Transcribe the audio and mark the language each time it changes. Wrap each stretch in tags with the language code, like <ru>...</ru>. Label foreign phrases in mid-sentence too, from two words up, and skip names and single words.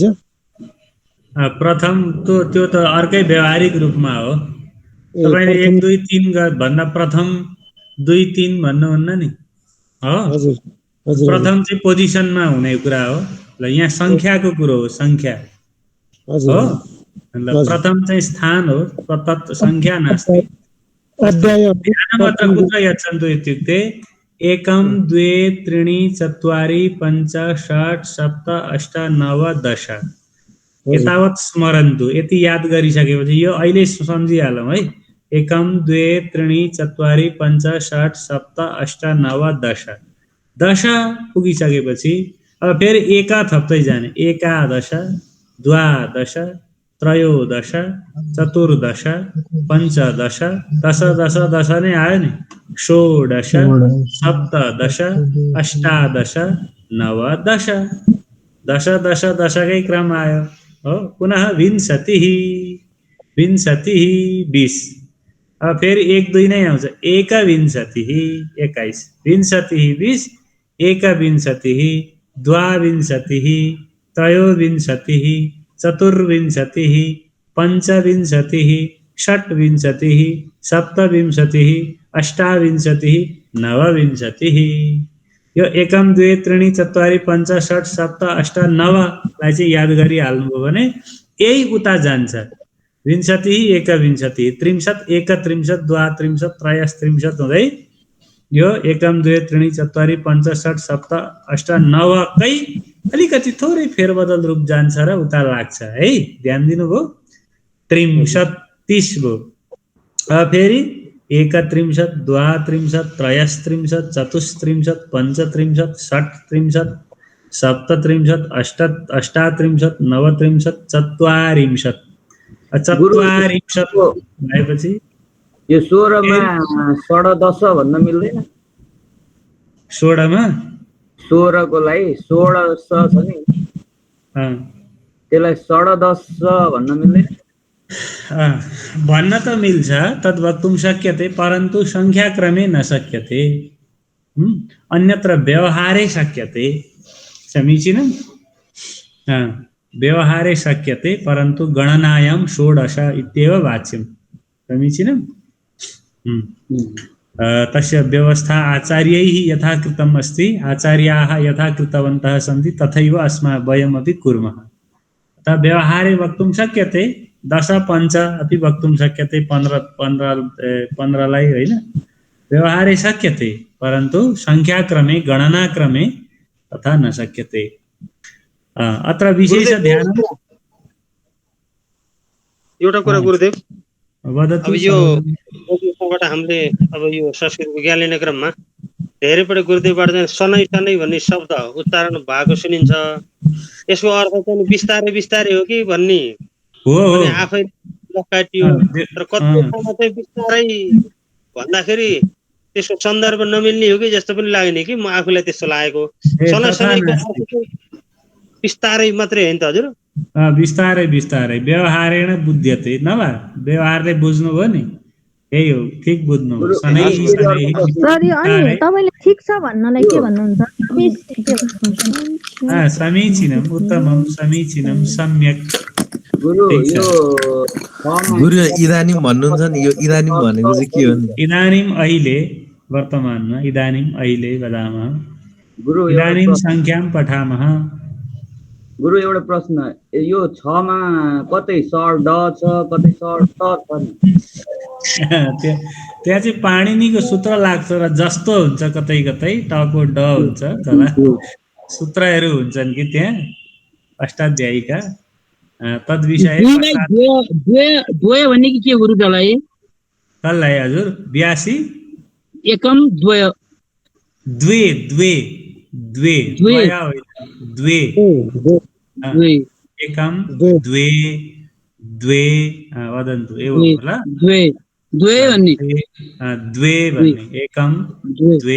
<ne>प्रथम त्यो त अर्कै व्यावहारिक रूपमा हो तपाईले 1 2 3 भन्दा प्रथम 2 3 भन्नुहुन्न नि हो प्रथम चाहिँ पोजिसनमा हुने कुरा हो ल यहाँ संख्याको कुरो हो संख्या हो प्रथम चाहिँ स्थान हो</ne> <sa>तत् संख्या नास्ति ध्यानमत्र कुत्र यच्छन्तु इत्युक्ते एकं द्वे त्रीणि चत्वारि पञ्च षट् सप्त अष्ट नव दश एतावत् स्मरन्तु</sa> <ne>यति याद गरिसकेपछि यो अहिले सम्झिहालौँ है</ne> <sa>एकम द्वे त्रीणि चत्वारि पञ्च षट् सप्त अष्ट नव दश दश</sa> <ne>पुगिसकेपछि अब फेरि एका थप्दै जाने</ne> <sa>एकादश द्वादश त्रयोदश चतुर्दश पञ्चदश दश दश दश</sa> <ne>नै आयो नि</ne> <sa>षोडश सप्तदश अष्टादश नवदश दश दश</sa> <ne>दशकै क्रम आयो हो</ne> <sa>पुनः विंशतिः 20</sa> <ne>अब फेरि 1 2 नै आउँछ</ne> <sa>एकविंशतिः 21 विंशतिः 20 एकविंशतिः द्वाविंशतिः त्रयोविंशतिः चतुर्विंशतिः पञ्चविंशतिः षट्विंशतिः सप्तविंशतिः अष्टाविंशतिः नवविंशतिः यो एकम द्वे त्रीणि चत्वारि पञ्च षट् सप्त अष्ट नवलाई</sa> <ne>चाहिँ याद गरिहाल्नुभयो भने यही उता जान्छ</ne> <sa>विंशतिः एकविंशतिः त्रिंशत् एकत्रिंशत् द्वात्रिंशत् त्रयस्त्रिंशत्</sa> <ne>हुँदै यो</ne> <sa>एकम द्वे त्रीणि चत्वारि पञ्च षट् सप्त अष्ट</sa> <ne>नवकै अलिकति थोरै फेरबदल रूप जान्छ र उता लाग्छ है ध्यान दिनुभयो</ne> <sa>त्रिंशत्</sa> <ne>30 भयो फेरि</ne> <sa>एकत्रिंशत् द्वात्रिंशत् त्रयस्त्रिंशत् चतुस्त्रिंशत् पञ्चत्रिंशत् षट्त्रिंशत् सप्तत्रिंशत् अष्टात्रिंशत् नवत्रिंशत् चत्वारिंशत् भएपछि</sa> <ne>यो 16 मा 10 भन्न मिल्दैन 16 मा 16 को लागि 16 छ नि त्यसलाई 10 भन्न मिल्दैन भन्न त मिल्छ</ne> <sa>तद् वक्तुं शक्यते परन्तु संख्याक्रमे न शक्यते अन्यत्र व्यवहारे शक्यते समीचीनं व्यवहारे शक्यते परन्तु गणनायां 16 इत्येव वाच्यं समीचीनं तस्य व्यवस्था आचार्यैः यथा कृतम् अस्ति आचार्याः यथा कृतवन्तः सन्ति तथैव वयमपि कुर्मः अथवा व्यवहारे वक्तुं शक्यते 10 पञ्च अपि वक्तुं शक्यते</sa> <ne>15लाई होइन</ne> <sa>व्यवहारे शक्यते परन्तु संख्याक्रमे गणनाक्रमे तथा न शक्यते। अत्र विशेष ध्यान</sa> <ne>एउटा कुरा गुरुदेव</ne> <sa>वदतु।</sa> <ne>अब यो बाट हामीले अब यो संस्कृत विज्ञान क्रममा धेरै पटक गुरुदेवबाट चाहिँ सनै सनै भन्ने शब्द उच्चारण भएको सुनिन्छ। यसको अर्थ चाहिँ बिस्तारै बिस्तारै हो कि भन्ने हो आफै काटियो तर कति ठाउँमा चाहिँ बिस्तारै भन्दाखेरि त्यसको सन्दर्भ नमिल्ने हो कि जस्तो पनि लाग्ने कि म आफूलाई त्यस्तो लागेको। सनै सनै बिस्तारै मात्रै होइन त हजुर? बिस्तारै बिस्तारै</ne> <sa>व्यवहारेण बुध्यते</sa> <ne>नभए व्यवहारले बुझ्नुभयो नि यही हो ठिक बुझ्नु। सरी अनि तपाईले ठिक छ भन्नलाई के भन्नुहुन्छ?</ne> <sa>समीचीनम उत्तमम समीचीनम सम्यक।</sa> <ne>गुरु इदानीम भन्नुहुन्छ नि, यो इदानीम भनेको चाहिँ के हो नि?</ne> <sa>इदानीम</sa> <ne>अहिले वर्तमानमा</ne> <sa>इदानीम अहिले वदामः इदानीम संख्याम पठामः।</sa> <ne>गुरु एउटा प्रश्न, यो 6 मा कतै सर ड छ कतै सर त छ नि? त्यहाँ चाहिँ पाणिनीको सूत्र लाग्छ र जस्तो हुन्छ कतै कतै टको ड हुन्छ तल सूत्रहरू हुन्छन् कि त्यहाँ अष्टाध्यायीका तद विषय द्वय भन्ने के गुरु त्यसलाई? कसलाई हजुर? 82</ne> <sa>एकम द्वय द्वे द्वे द्वे द्वे द्वे एकम द्वे द्वे वदन्तु</sa> <ne>एवं ल</ne> <sa>द्वे द्वे</sa> <ne>भन्ने द्वे भन्ने</ne> <sa>एकम द्वे</sa>